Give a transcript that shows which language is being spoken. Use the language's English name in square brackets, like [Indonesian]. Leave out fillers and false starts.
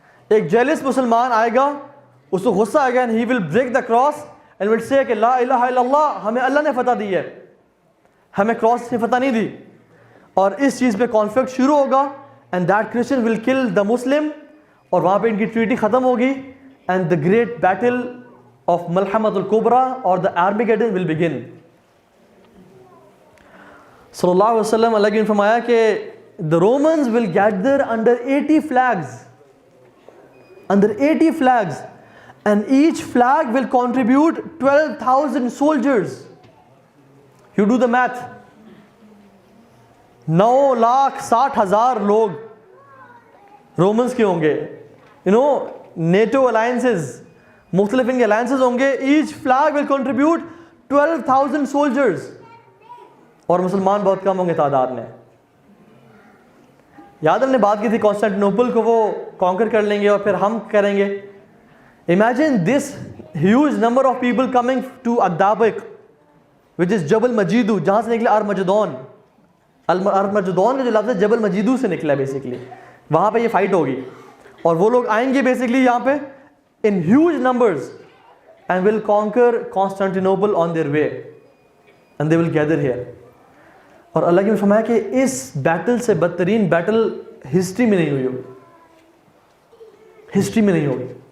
[Urdu] ایک جیلس مسلمان آئے گا, اس کو غصہ آئے گا [English] and he will break the cross and will say [Urdu] کہ [Arabic] لا الہ الا اللہ, [Urdu] ہمیں اللہ نے فتح دی ہے, ہمیں کراس نے فتح نہیں دی. اور اس چیز پہ کانفلکٹ شروع ہوگا [English] and that Christian will kill the Muslim, [Urdu] اور وہاں پہ ان کی ٹریٹی ختم ہوگی [English] and the great battle of [Urdu] ملحمۃ الکبریٰ اور [English] the Armageddon will begin. [Urdu] صلی اللہ علیہ وسلم اللہ نے فرمایا کہ [English] the Romans will gather under 80 flags, under 80 flags, and each flag will contribute 12,000 soldiers. You do the math. [Urdu] 9,60,000 لوگ رومنز کے ہوں گے. نیٹو الائنسز, مختلف ان کے الائنسز ہوں گے. [English] each flag will contribute 12,000 soldiers, [Urdu] اور مسلمان بہت کم ہوں گے تعداد میں. یاد ہم نے بات کی تھی کانسٹینٹینوپل کو وہ کانکر کر لیں گے اور پھر ہم کریں گے. [English] Imagine this huge number of people coming to Ad-Dabiq, which is جبل مجیدو, [Urdu] جہاں سے نکلے ارمجدون. المجدون کا جو لفظ ہے جبل مجیدو سے نکلا ہے بیسیکلی. وہاں پہ یہ فائٹ ہوگی اور وہ لوگ آئیں گے بیسیکلی یہاں پہ [English] In huge numbers and will conquer Constantinople on their way and they will gather here. [Urdu] اور اللہ کی نے فرمایا کہ اس بیٹل سے بدترین بیٹل ہسٹری میں نہیں ہوئی ہوگی, ہسٹری میں نہیں ہوگی.